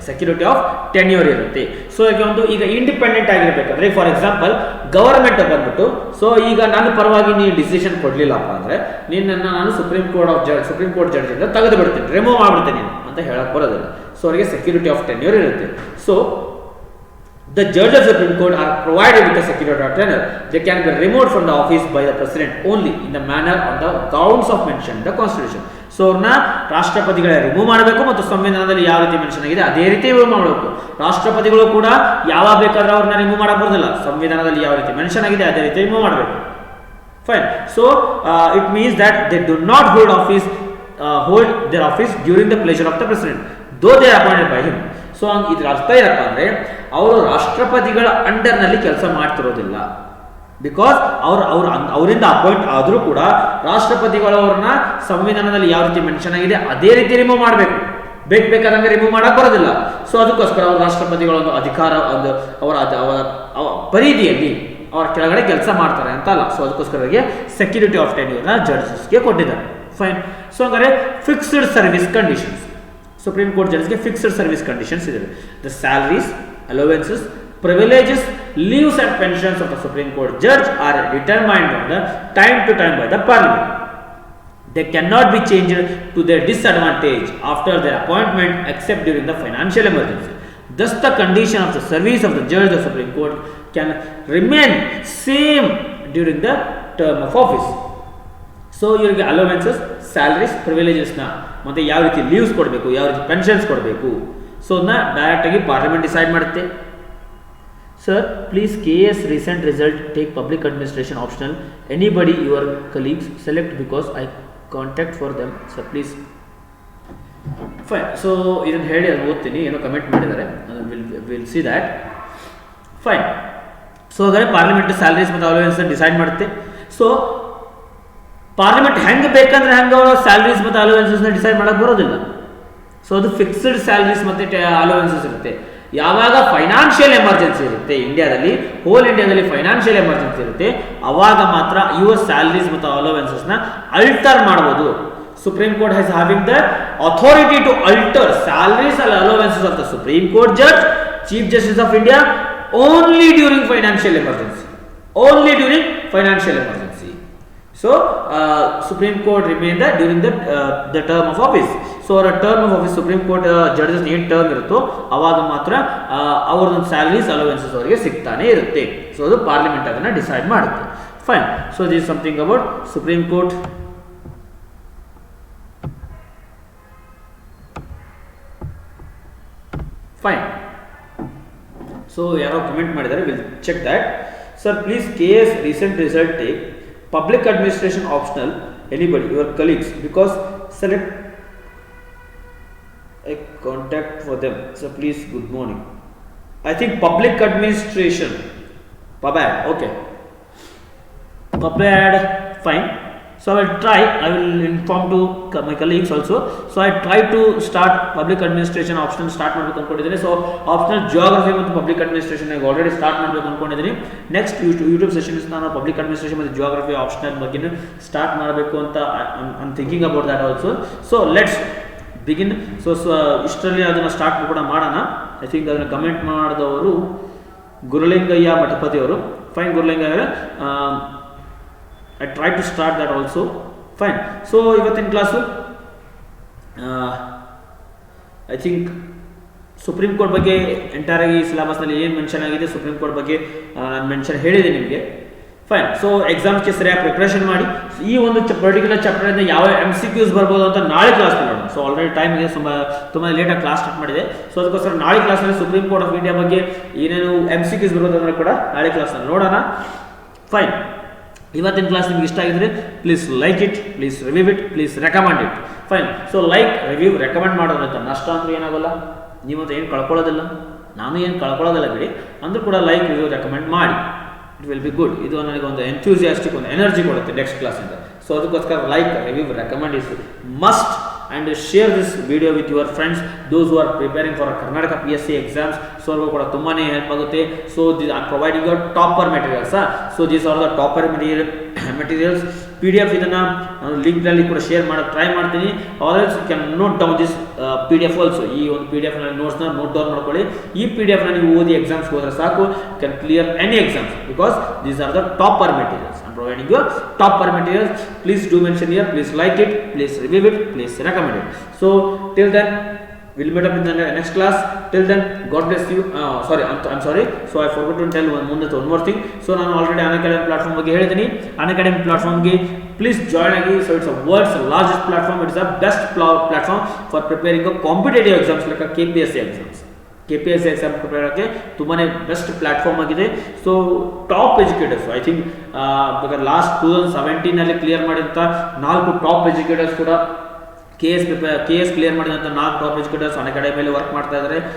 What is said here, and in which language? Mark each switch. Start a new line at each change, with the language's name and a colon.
Kannada: Security of tenure ಇರುತ್ತೆ. So ಈಗ independent ಆಗಿರ್ಬೇಕಂದ್ರೆ
English: for example
Kannada: government ಬಂದ್ಬಿಟ್ಟು ಸೊ ಈಗ ನನ್ನ ಪರವಾಗಿ ನೀವು ಡಿಸಿಷನ್ ಕೊಡ್ಲಿಲ್ಲಪ್ಪ ಅಂದ್ರೆ ನಾನು ಸುಪ್ರೀಂ ಕೋರ್ಟ್ ಜಡ್ಜ್ ಇಂದ ತೆಗೆದು ಬಿಡ್ತೀನಿ, ರಿಮೂವ್ ಮಾಡ್ಬಿಡ್ತೀನಿ ಅಂತ ಹೇಳಕ್ ಬರೋದಿಲ್ಲ. ಸೊ ಅವರಿಗೆ ಸೆಕ್ಯೂರಿಟಿ ಆಫ್ ಟೆನ್ಯೂರ್ ಇರುತ್ತೆ.
English: So the judges of the Supreme Court are provided with a security of tenure. They can be removed from the office by the president only in the manner on the grounds of mentioned in the constitution.
Kannada: So ಅವ್ರನ್ನ ರಾಷ್ಟ್ರಪತಿಗಳೇ remove ಮಾಡಬೇಕು ಮತ್ತು ಸಂವಿಧಾನದಲ್ಲಿ ಯಾವ ರೀತಿ mention ಆಗಿದೆ ಅದೇ ರೀತಿ remove ಮಾಡಬೇಕು. ರಾಷ್ಟ್ರಪತಿಗಳು ಕೂಡ ಯಾವಾಗ ಬೇಕಾದ್ರೆ ಅವ್ರನ್ನ ರಿಮೂವ್ ಮಾಡಕ್ ಬರೋದಿಲ್ಲ, ಸಂವಿಧಾನದಲ್ಲಿ ಯಾವ ರೀತಿ ಮೆನ್ಷನ್ ಆಗಿದೆ ಅದೇ ರೀತಿ ರಿಮೂವ್ ಮಾಡಬೇಕು. Fine.
English: So it means that they do not hold their office during the pleasure of the president though they are appointed by him.
Kannada: So ಇದ್ರ ಅರ್ಥ ಏನಪ್ಪ ಅಂದ್ರೆ ಅವರು ರಾಷ್ಟ್ರಪತಿಗಳ ಅಂಡರ್ನಲ್ಲಿ ಕೆಲಸ ಮಾಡ್ತಿರೋದಿಲ್ಲ. ಬಿಕಾಸ್ ಅವರಿಂದ ಅಪಾಯಿಂಟ್ ಆದರೂ ಕೂಡ ರಾಷ್ಟ್ರಪತಿಗಳವ್ರನ್ನ ಸಂವಿಧಾನದಲ್ಲಿ ಯಾವ ರೀತಿ ಮೆನ್ಷನ್ ಆಗಿದೆ ಅದೇ ರೀತಿ ರಿಮೂವ್ ಮಾಡಬೇಕು. ಬೇಕಾದಂಗೆ ರಿಮೂವ್ ಮಾಡಕ್ ಬರೋದಿಲ್ಲ. ಸೊ ಅದಕ್ಕೋಸ್ಕರ ಅವರು ರಾಷ್ಟ್ರಪತಿಗಳ ಒಂದು ಅಧಿಕಾರ ಅವರ ಪರಿಧಿಯಲ್ಲಿ ಅವರ ಕೆಳಗಡೆ ಕೆಲಸ ಮಾಡ್ತಾರೆ ಅಂತ ಅಲ್ಲ. ಸೊ ಅದಕ್ಕೋಸ್ಕರ ಸೆಕ್ಯೂರಿಟಿ ಆಫ್ ಟೆನ್ಯೂರ್ನ ಜಡ್ಜಸ್ಗೆ ಕೊಟ್ಟಿದ್ದಾರೆ. ಫೈನ್. ಸೊ ಹಂಗಾರೆ fixed service conditions. Supreme court ಜಡ್ಜ್ಗೆ fixed service conditions ಇದೆ.
English: The salaries, allowances, privileges, leaves and pensions of the Supreme Court judge are determined on the time to time by the Parliament. They cannot be changed to their disadvantage after their appointment except during the financial emergency. Thus, the condition of the service of the judge of the Supreme Court can remain same during the term of office.
Kannada: So ಇವರಿಗೆ allowances, salaries, ಪ್ರಿವಿಲೇಜಸ್ನ ಮತ್ತು ಯಾವ ರೀತಿ leaves ಕೊಡಬೇಕು, ಯಾವ ರೀತಿ pensions ಕೊಡಬೇಕು, so ಅದನ್ನ ಡೈರೆಕ್ಟಾಗಿ ಪಾರ್ಲಿಮೆಂಟ್ ಡಿಸೈಡ್ ಮಾಡುತ್ತೆ.
English: Sir please KAS recent result take public administration optional, anybody your colleagues select because I contact for them sir please. Fine.
Kannada: So ಇದನ್ನು ಹೇಳಿ ಅದನ್ನು ಓದ್ತೀನಿ, ಏನೋ ಕಮೆಂಟ್ ಮಾಡಿದ್ದಾರೆ,
English: Will see that.
Kannada: Fine. So ಹಾಗಾದರೆ ಪಾರ್ಲಿಮೆಂಟ್ ಸ್ಯಾಲರೀಸ್ ಮತ್ತು allowance decide ಮಾಡುತ್ತೆ. So parliament ಹೆಂಗೆ ಬೇಕಂದ್ರೆ ಹೆಂಗೆ ಅವರು ಸ್ಯಾಲರೀಸ್ ಮತ್ತು ಅಲೋವೆನ್ಸಸ್ನ ಡಿಸೈಡ್ ಮಾಡೋಕ್ಕೆ ಬರೋದಿಲ್ಲ. ಸೊ ಅದು ಫಿಕ್ಸ್ಡ್ ಸ್ಯಾಲರೀಸ್ ಮತ್ತು ಅಲೋವೆನ್ಸಸ್ ಇರುತ್ತೆ. ಯಾವಾಗ ಫೈನಾನ್ಷಿಯಲ್ ಎಮರ್ಜೆನ್ಸಿ ಇರುತ್ತೆ ಇಂಡಿಯಾದಲ್ಲಿ, ಹೋಲ್ ಇಂಡಿಯಾದಲ್ಲಿ ಫೈನಾನ್ಷಿಯಲ್ ಎಮರ್ಜೆನ್ಸಿ ಇರುತ್ತೆ, ಅವಾಗ ಮಾತ್ರ ಯುವ ಸ್ಯಾಲರೀಸ್ ಮತ್ತು ಅಲೋವೆನ್ಸಸ್ನ ಅಲ್ಟರ್ ಮಾಡ್ಬೋದು.
English: Supreme Court has having the authority to alter salaries and allowances of the Supreme Court judge, Chief Justice of India, only during financial emergency. Only during financial emergency. So, Supreme Court remain that during the term of office. So, a term of office Supreme Court judges
Kannada: ಏನು term ಇರುತ್ತೋ ಅವಾಗ ಮಾತ್ರ ಅವ್ರದ್ದು salaries allowances ಅವರಿಗೆ ಸಿಗ್ತಾನೆ ಇರುತ್ತೆ. So ಅದು parliament ಅದನ್ನು ಡಿಸೈಡ್ ಮಾಡುತ್ತೆ. Fine.
English: So this something about Supreme Court.
Kannada: Fine. So ಯಾರೋ ಕಮೆಂಟ್ ಮಾಡಿದ್ದಾರೆ,
English: Will check that. Sir please KAS recent result take public administration optional, anybody your colleagues because select I contact for them sir please. Good morning. I think public administration pub ad. Okay, pub ad. Fine. So I will inform to my colleagues also. So I try to start public administration optional start
Kannada: ಮಾಡಬೇಕು ಅನ್ಕೊಂಡಿದ್ದೀನಿ. So optional geography ಮತ್ತು public administration already start ಮಾಡಬೇಕು ಅನ್ಕೊಂಡಿದ್ದೀನಿ. Next YouTube sessions ನಾನು public administration ಮತ್ತು geography optional ಬಗ್ಗೆ start ಮಾಡಬೇಕು ಅಂತ
English: I thinking about that also. So let's begin.
Kannada: So ಇಷ್ಟರಲ್ಲಿ ಅದನ್ನು ಸ್ಟಾರ್ಟ್ ಕೂಡ ಮಾಡೋಣ. ಐ ಥಿಂಕ್ ಅದನ್ನು ಕಮೆಂಟ್ ಮಾಡಿದವರು ಗುರುಲಿಂಗಯ್ಯ ಮಠಪತಿ ಅವರು.
English: Fine Gurulingayya ಅವರೇ, I try to start that also. Fine.
Kannada: So ಇವತ್ತಿನ class I think supreme court ಬಗ್ಗೆ ಎಂಟೈರ್ ಆಗಿ ಸಿಲೆಬಸ್ನಲ್ಲಿ ಏನು ಮೆನ್ಷನ್ ಆಗಿದೆ ಸುಪ್ರೀಂ ಕೋರ್ಟ್ ಬಗ್ಗೆ ನಾನು ಮೆನ್ಷನ್ ಹೇಳಿದೆ ನಿಮಗೆ. ಫೈನ್. ಸೊ ಎಕ್ಸಾಮ್ಸ್ಗೆ ಸರಿಯಾಗಿ ಪ್ರಿಪ್ರೇಷನ್ ಮಾಡಿ. ಈ ಒಂದು ಪರ್ಟಿಕ್ಯುಲರ್ ಚಾಪ್ಟರಿಂದ ಯಾವ MCQs ಬರ್ಬೋದು ಅಂತ ನಾಳೆ ಕ್ಲಾಸ್ ನೋಡೋಣ. ಸೊ ಆಲ್ರೆಡಿ ಟೈಮ್ ಇದೆ, ತುಂಬ ಲೇಟಾಗಿ ಕ್ಲಾಸ್ ಸ್ಟಾರ್ಟ್ ಮಾಡಿದೆ. ಸೊ ಅದಕ್ಕೋಸ್ಕರ ನಾಳೆ ಕ್ಲಾಸಲ್ಲಿ ಸುಪ್ರೀಂ ಕೋರ್ಟ್ ಆಫ್ ಇಂಡಿಯಾ ಬಗ್ಗೆ ಏನೇನು MCQs ಬರ್ಬೋದು ಅಂದರೆ ಕೂಡ ನಾಳೆ ಕ್ಲಾಸ್ನಲ್ಲಿ ನೋಡೋಣ. ಫೈನ್. ಇವತ್ತಿನ ಕ್ಲಾಸ್ ನಿಮ್ಗೆ ಇಷ್ಟ ಆಗಿದ್ರೆ
English: Please like it, please review it, please recommend it.
Kannada: Fine. So like, review, recommend ಮಾಡೋದ್ರಿಂದ ನಷ್ಟ ಅಂದ್ರೆ ಏನಾಗೋಲ್ಲ, ನೀವಂತ ಏನು ಕಳ್ಕೊಳ್ಳೋದಿಲ್ಲ, ನಾನು ಏನು ಕಳ್ಕೊಳ್ಳೋದಿಲ್ಲ ಬಿಡಿ. ಅಂದರೂ ಕೂಡ ಲೈಕ್, ರಿವ್ಯೂ, ರೆಕಮೆಂಡ್ ಮಾಡಿ.
English: It will be good.
Kannada: ಇದು ನನಗೆ ಒಂದು ಎಂಥ್ಯೂಸಿಯಾಸ್ಟಿಕ್ ಒಂದು ಎನರ್ಜಿ ಕೊಡುತ್ತೆ ನೆಕ್ಸ್ಟ್ ಕ್ಲಾಸಿಂದ. ಸೊ ಅದಕ್ಕೋಸ್ಕರ like, review, recommend is must.
English: And share this video with your friends, those who are preparing for a Karnataka PSC exams.
Kannada: So ಅವ್ರಿಗೂ ಕೂಡ ತುಂಬಾ ಹೆಲ್ಪ್ ಆಗುತ್ತೆ.
English: So I'm providing you topper materials. So these are the topper materials.
Kannada: PDF ಇದನ್ನು ನಾನು ಲಿಂಕ್ನಲ್ಲಿ ಕೂಡ share ಮಾಡೋಕ್ಕೆ try ಮಾಡ್ತೀನಿ.
English: Also you can note down this PDF also.
Kannada: ಈ ಒಂದು PDF ನೋಟ್ಸ್ನ ನೋಟ್ ಡೌನ್ ಮಾಡ್ಕೊಳ್ಳಿ. ಈ PDF ನೀವು ಓದಿ ಎಕ್ಸಾಮ್ಸ್ಗೆ ಹೋದರೆ ಸಾಕು,
English: You can clear any exams because these are the topper materials. I'm providing you topper materials. Please do mention here, please like it, please review it, please recommend it. So till then we'll meet up in the next class. Till then, God bless you. I'm sorry. So I forgot to tell one more thing.
Kannada: So ನಾನು already Unacademy platform ಬಗ್ಗೆ ಹೇಳಿದ್ದೀನಿ. Unacademy ಪ್ಲಾಟ್ಫಾರ್ಮ್ಗೆ please join ಆಗಿ.
English: So it's a world's largest platform. It's a best platform for preparing a competitive exams like KPSC exams.
Kannada: KPSC exam prepare ಆಗಿ ತುಂಬಾ best platform ಆಗಿದೆ. So top educators I think ಬೇಕಾದ್ರೆ last 2017ನಲ್ಲಿ clear ಮಾಡಿದಂಥ 4 top educators ಕೂಡ KAS clear ಮಾಡಿದಂಥ 4 top educators Unacademy work ಮಾಡ್ತಾ ಇದ್ದಾರೆ.